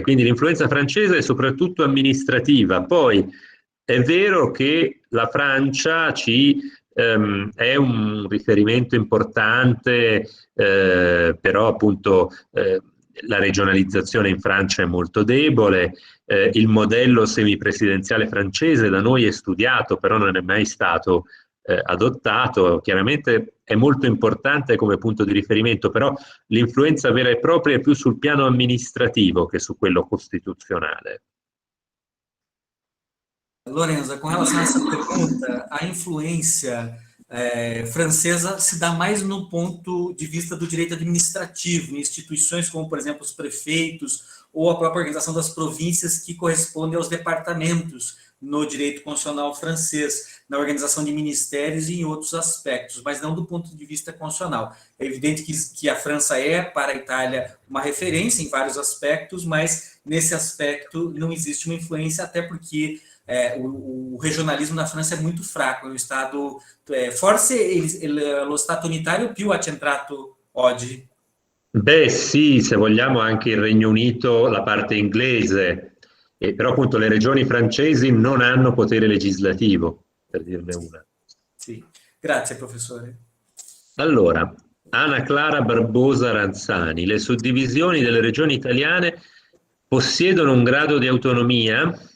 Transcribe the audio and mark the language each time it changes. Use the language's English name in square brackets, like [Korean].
[Italian] Quindi l'influenza francese è soprattutto amministrativa. Poi è vero che la Francia è un riferimento importante, però appunto la regionalizzazione in Francia è molto debole, il modello semipresidenziale francese da noi è studiato, però non è mai stato adottato. Chiaramente è molto importante come punto di riferimento, però l'influenza vera e propria è più sul piano amministrativo che su quello costituzionale. [Portuguese] Lorenza, com relação a essa pergunta, a influência francesa se dá mais no ponto de vista do direito administrativo, em instituições como, por exemplo, os prefeitos ou a própria organização das províncias que correspondem aos departamentos no direito constitucional francês, na organização de ministérios e em outros aspectos, mas não do ponto de vista constitucional. É evidente que a França é, para a Itália, uma referência em vários aspectos, mas nesse aspecto não existe uma influência, até porque o regionalismo na França [Italian] è molto fraco, è un stato, forse lo Stato unitario più accentrato oggi. Beh sì, se vogliamo anche il Regno Unito, la parte inglese, però appunto le regioni francesi non hanno potere legislativo, per dirne una. Sì, grazie professore. Allora, Anna Clara Barbosa Ranzani, le suddivisioni delle regioni italiane possiedono un grado di autonomia?